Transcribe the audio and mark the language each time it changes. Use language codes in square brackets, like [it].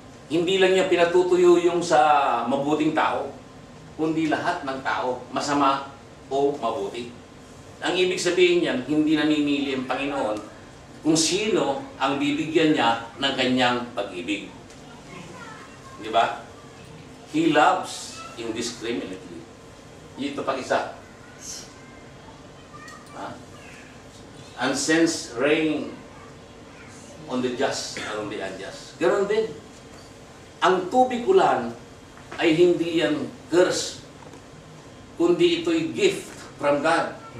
[tl] Hindi lang niya pinatutuyo yung sa mabuting tao, kundi lahat ng tao, masama o mabuti. Ang ibig sabihin niyan, hindi namimili ang Panginoon kung sino ang bibigyan niya ng kanyang pag-ibig. Di ba? [en] He loves indiscriminately. [tl] Ito pa isa. [en] And sends rain on the just and on the unjust. [tl] Ganon din. Ang tubig ulan ay hindi yan curse, kundi ito'y [en] gift from God.